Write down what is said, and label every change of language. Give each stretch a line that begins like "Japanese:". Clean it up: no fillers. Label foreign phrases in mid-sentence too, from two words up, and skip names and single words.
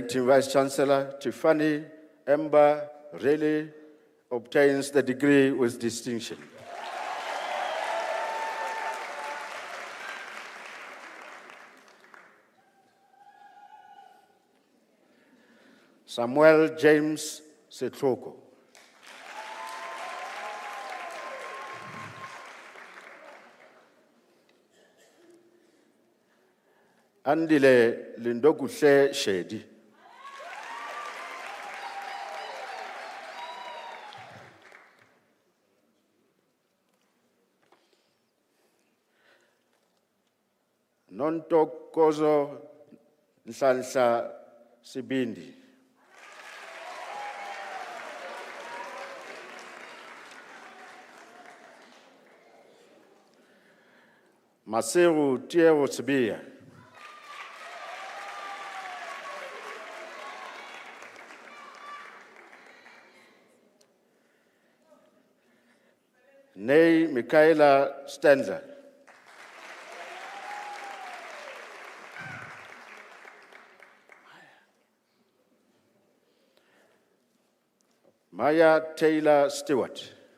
English: Acting Vice Chancellor Tiffany Ember Rayleigh obtains the degree with distinction. Samuel James Setroko. Andile Lindokuhle Shedi. Nontokozo Nhlanhla Sibindi. Maseru Tiero Sibia. Nay Michaela Stendler. Maya Taylor Stewart.